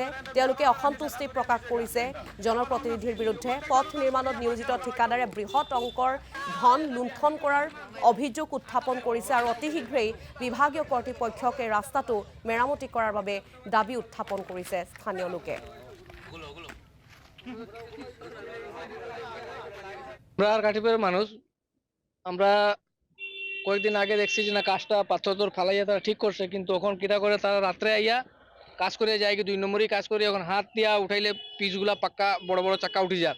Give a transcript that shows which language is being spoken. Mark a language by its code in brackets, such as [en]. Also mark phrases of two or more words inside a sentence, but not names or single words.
[as] তেওঁলোকে অসন্তুষ্টি প্ৰকাশ কৰিছে জনপ্ৰতিনিধিৰ বিৰুদ্ধে। পথ নিৰ্মাণত নিয়োজিত ঠিকাদাৰে বৃহৎ অংকৰ ধন লুণ্ঠন কৰাৰ অভিযোগ উত্থাপন কৰিছে আৰু অতি শীঘ্ৰেই বিভাগীয় কৰ্তৃপক্ষক এই ৰাস্তাটো মেৰামতি কৰাৰ বাবে দাবী উত্থাপন কৰিছে স্থানীয় লোকে। [bn] আমরা আর কাঠিপুরের মানুষ, আমরা কয়েকদিন আগে দেখছি যে না কাজটা পাথর ফালাইয়া তারা ঠিক করছে, কিন্তু এখন কিটা করে তারা রাত্রে আইয়া কাজ করে যায় কি 2 নম্বরই কাজ করে, এখন হাত দিয়া উঠাইলে পিচগুলা পাক্কা বড় বড় চাক্কা উঠে যায়।